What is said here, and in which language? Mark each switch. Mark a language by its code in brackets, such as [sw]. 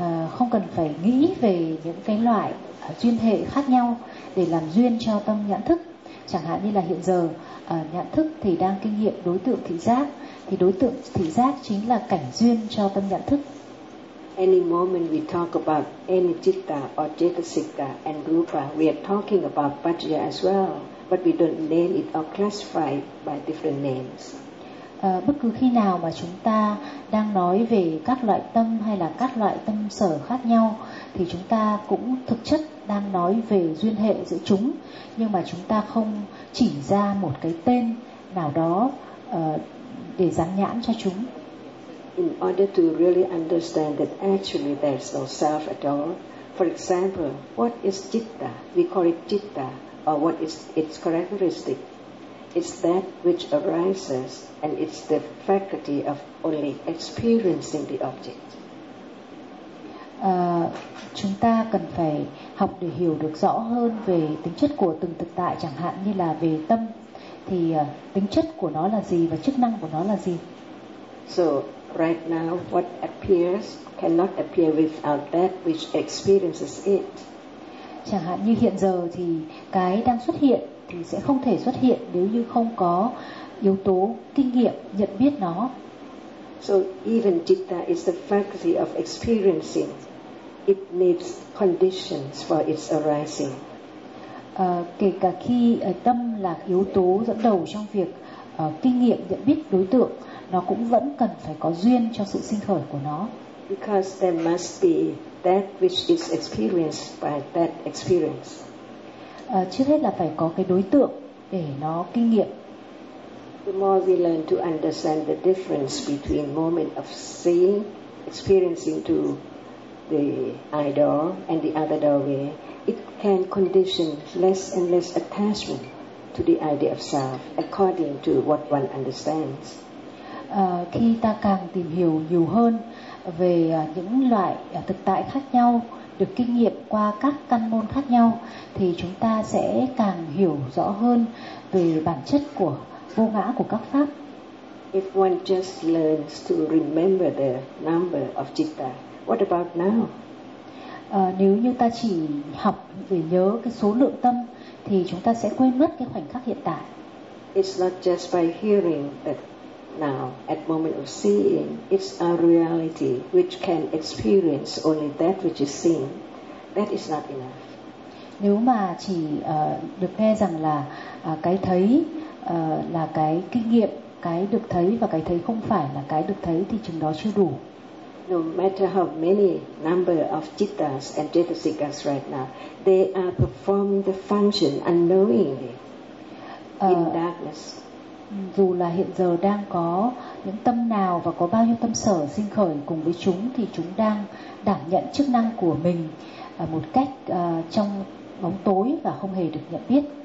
[vi] Không cần phải nghĩ về những cái loại duyên hệ khác nhau để làm duyên cho tâm nhận thức. Chẳng hạn như là hiện giờ nhận thức thì đang kinh nghiệm đối tượng thị giác, thì đối tượng thị giác chính là cảnh duyên cho tâm nhận thức. [en] Any moment we talk about any citta or jetasika and rupa, we are talking about paccaya as well, but we don't name it or classify it by different names. [vi] Bất cứ khi nào mà chúng ta đang nói về các loại tâm hay là các loại tâm sở khác nhau, thì chúng ta cũng thực chất đang nói về duyên hệ giữa chúng, nhưng mà chúng ta không chỉ ra một cái tên nào đó để dán nhãn cho chúng. [en] In order to really understand that actually there is no self at all, for example, what is citta? We call it citta, or what is its characteristic? It's that which arises, and it's the faculty of only experiencing the object. [vi] Chúng ta cần phải học để hiểu được rõ hơn về tính chất của từng thực tại, chẳng hạn như là về tâm, thì tính chất của nó là gì và chức năng của nó là gì? [en] So right now what appears cannot appear without that which experiences it. [vi] Chẳng hạn như hiện giờ thì cái đang xuất hiện thì sẽ không thể xuất hiện nếu như không có yếu tố kinh nghiệm nhận biết nó. [en] So even citta is the faculty of experiencing. It needs conditions for its arising. [vi] Kể cả khi tâm là yếu tố dẫn đầu trong việc kinh nghiệm nhận biết đối tượng, nó cũng vẫn cần phải có duyên cho sự sinh khởi của nó. [en] Because there must be that which is experienced by that experience. [vi] Trước hết là phải có cái đối tượng để nó kinh nghiệm. [en] The more we learn to understand the difference between moment of seeing, experiencing to the eye door and the other doorway, it can condition less and less attachment to the idea of self according to what one understands. [vi] Khi ta càng tìm hiểu nhiều hơn về những loại thực tại khác nhau được kinh nghiệm qua các căn môn khác nhau, thì chúng ta sẽ càng hiểu rõ hơn về bản chất của vô ngã của các pháp. [en] If one just learns to remember the number of citta, what about now? [vi] Nếu như ta chỉ học để nhớ cái số lượng tâm thì chúng ta sẽ quên mất cái khoảnh khắc hiện tại. [en] It's not just by hearing that now at moment of seeing, it's a reality which can experience only that which is seen. That is not enough. [vi] Nếu mà chỉ được nghe rằng là cái thấy là cái kinh nghiệm, cái được thấy và cái thấy không phải là cái được thấy, thì chừng đó chưa đủ. [en] No matter how many number of cittas and cetasikas right now, they are performing the function unknowingly in darkness. [vi] Dù là hiện giờ đang có những tâm nào và có bao nhiêu tâm sở sinh khởi cùng với chúng, thì chúng đang đảm nhận chức năng của mình một cách trong bóng tối và không hề được nhận biết.